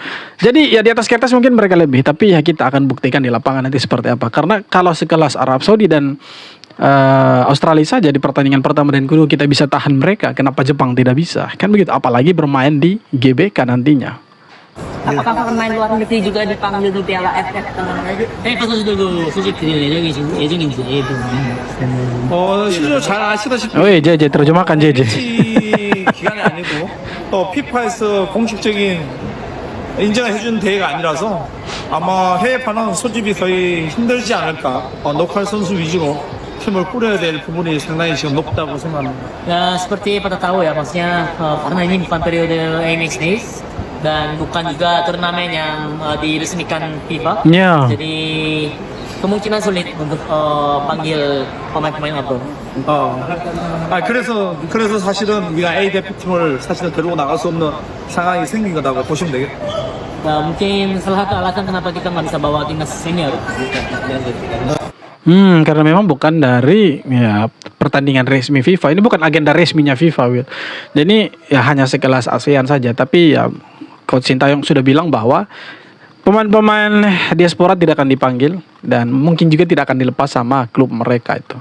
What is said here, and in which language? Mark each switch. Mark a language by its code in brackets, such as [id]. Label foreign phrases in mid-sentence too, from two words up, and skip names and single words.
[id] Jadi ya di atas kertas mungkin mereka lebih, tapi ya kita akan buktikan di lapangan nanti seperti apa. Karena kalau sekelas Arab Saudi dan Australia saja di pertandingan pertama dan kedua kita bisa tahan mereka, kenapa Jepang tidak bisa? Kan begitu, apalagi bermain di GBK nantinya. Apakah pemain luar negeri juga dipanggil di Piala AFF? [ko] 선수들도 소집 드릴 예정인지. 실제로 잘 아시다시피 [id] Woi JJ terjemahkan JJ. [ko] 기간이 아니고 또 피파에서 공식적인 인정을 해준 대회가 아니라서 아마 해외파는 소집이 거의 힘들지 않을까. 로컬 선수 위주로 팀을 꾸려야 될 부분이 상당히 지금 높다고 생각합니다. [id] Ya seperti pada tahu ya, maksudnya karena ini bukan periode AMX Days dan bukan juga turnamen yang diresmikan FIFA. Ya. Jadi kemungkinan sulit untuk panggil pemain-pemain abroad. [ko] 그래서 사실은 우리가 A 대표팀을 사실은 데리고 나갈 수 없는 상황이 생긴 거라고 보시면 되겠다. [id] Mungkin salah satu alasan kenapa kita nggak bisa bawa timnas senior. Karena memang bukan dari ya pertandingan resmi FIFA. Ini bukan agenda resminya FIFA, Will. Jadi ya hanya sekelas ASEAN saja. Tapi ya Coach Sintayong sudah bilang bahwa pemain-pemain diaspora tidak akan dipanggil dan mungkin juga tidak akan dilepas sama klub mereka itu.